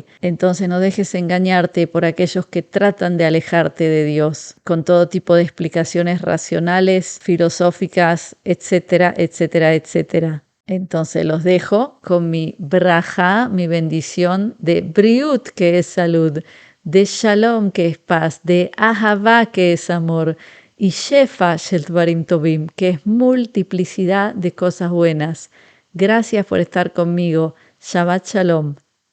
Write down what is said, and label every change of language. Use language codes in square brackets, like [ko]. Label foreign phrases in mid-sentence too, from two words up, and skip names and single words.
[es] Entonces no dejes engañarte por aquellos que tratan de alejarte de Dios, con todo tipo de explicaciones racionales, filosóficas, etcétera, etcétera, etcétera. Entonces los dejo con mi braja, mi bendición de briut, que es salud, de shalom, que es paz, de ahavá, que es amor, y [he] שפע של דברים טובים, [es] que es multiplicidad de cosas buenas. Gracias por estar conmigo. [he] שבת שלום.